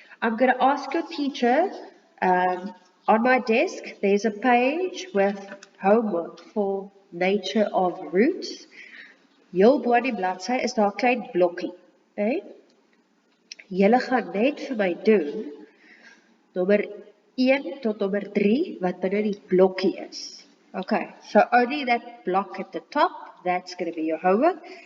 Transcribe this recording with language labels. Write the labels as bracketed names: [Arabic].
[English] I'm going to ask your teacher, on my desk, there's a page with homework for nature of roots. [Afrikaans] Heel bo aan die bladsy is daar 'n klein blokkie. Okay? Julle gaan net vir my doen, nommer 1 tot nommer 3, wat binne die blokkie is. [English] Okay, so only that block at the top, that's going to be your homework.